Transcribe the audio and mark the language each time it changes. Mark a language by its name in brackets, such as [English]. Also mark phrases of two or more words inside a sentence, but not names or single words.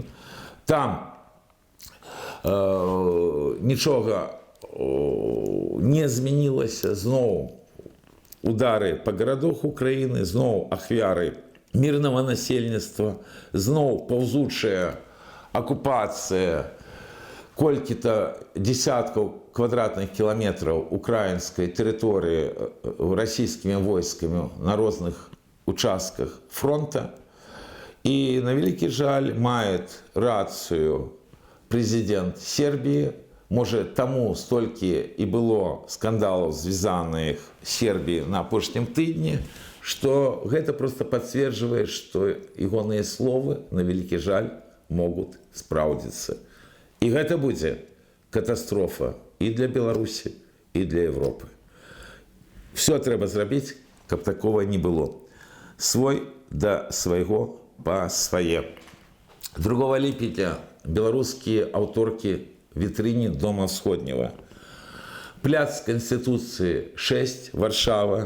[Belarusian] Там нічога не змянілася, зноў удары па гарадах Украіны, зноў ахвяры мірнага насельніцтва, зноў паўзучая акупацыя колькі-то десяткаў квадратных кіламетраў украінскай тэрыторыі расійскімі войскамі на розных участках фронта. [Russian] И [Ukrainian] на великий жаль [Russian] мает рацию президент Сербии. Может, тому столько и было скандалов, звязанных с Сербией [Belarusian] на апошнім тыдні, [Russian] что это просто подтверждает, что [Belarusian] ягоныя словы, [Ukrainian] на великий жаль, [Russian] могут спраўдзіцца. И это будет катастрофа и для Беларуси, и для Европы. [Belarusian] Все трэба зрабіць, каб такого не было. Свой да свайго па свае. 2 ліпеня беларускія аўторкі вітрыне Дома Всходнего. Пляц Конституции 6, Варшава.